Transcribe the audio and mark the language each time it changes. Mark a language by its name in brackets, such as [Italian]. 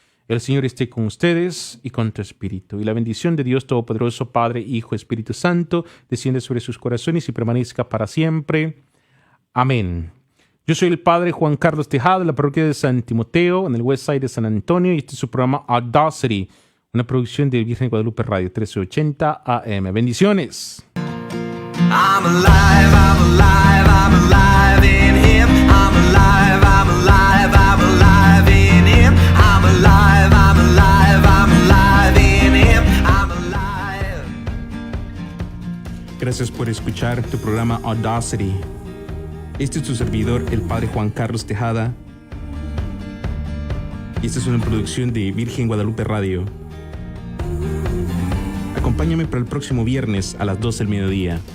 [Spanish] El Señor esté con ustedes y con tu espíritu. Y la bendición de Dios Todopoderoso, Padre, Hijo, Espíritu Santo, desciende sobre sus corazones y permanezca para siempre. Amén. Yo soy el Padre Juan Carlos Tejada de la parroquia de San Timoteo, en el West Side de San Antonio, y este es su programa Audacity, una producción de Virgen de Guadalupe Radio 1380 AM. Bendiciones. [English] I'm alive, I'm alive, I'm alive in Him. I'm alive, I'm alive, I'm alive in Him. I'm alive, I'm alive, I'm alive in Him. I'm alive. [Spanish] Gracias por escuchar tu programa Audacity. Este es tu servidor, el Padre Juan Carlos Tejada. Y esta es una producción de Virgen Guadalupe Radio. Acompáñame para el próximo viernes a las 12 del mediodía.